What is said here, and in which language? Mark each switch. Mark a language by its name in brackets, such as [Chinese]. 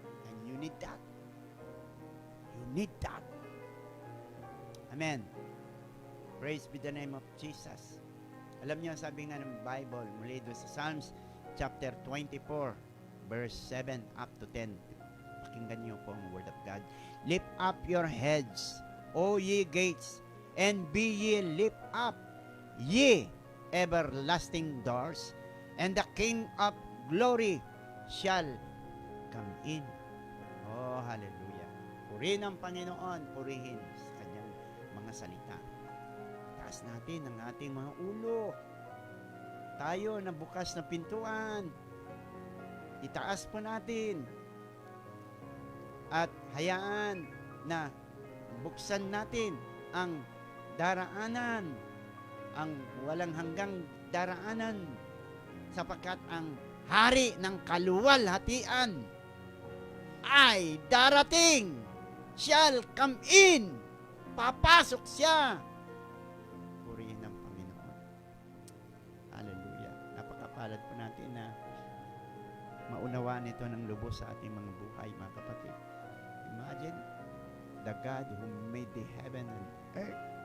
[English] And you need that. You need that. Amen. Praise be the name of Jesus. [Filipino] Alam niyo, sabi nga ng Bible, muli doon sa Psalms chapter 24, verse 7 up to 10. Pakinggan niyo po ang Word of God. [English] Lift up your heads, O ye gates, and be ye lift up, ye everlasting doors, and the King of glory shall come in. Oh, hallelujah. [Filipino] Purihin ang Panginoon, purihin sa kanyang mga salita. Taas natin ang ating mga ulo. Tayo na bukas na pintuan. Itaas po natin. At hayaan na buksan natin ang daraanan, ang walang hanggang daraanan, sapagkat ang hari ng kaluwalhatian ay darating. [English] Shall come in. [Filipino] Papasok siya. Purihin ng Panginoon. Hallelujah. Napakapalad po natin na maunawaan ito ng lubos sa ating mga buhay, mga kapatid. [English] Imagine, the God who made the heaven and earth.